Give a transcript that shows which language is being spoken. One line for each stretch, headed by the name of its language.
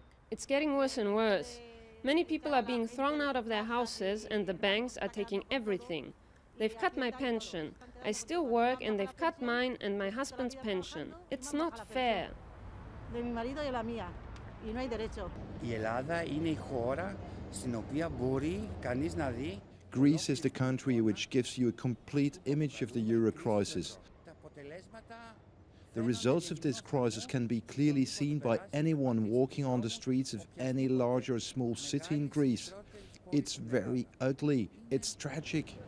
English: It's getting worse and worse. Many people are being thrown out of their houses, and the banks are taking everything. They've cut my pension. I still work, and they've cut mine and my husband's pension. It's not fair.
Spanish: de mi marido y la mía. Y no hay derecho.
Greek: Η Ελλάδα είναι η χώρα στην οποία μπορεί κανείς να δει.
English: Greece is the country which gives you a complete image of the euro crisis. The results of this crisis can be clearly seen by anyone walking on the streets of any large or small city in Greece. It's very ugly. It's tragic.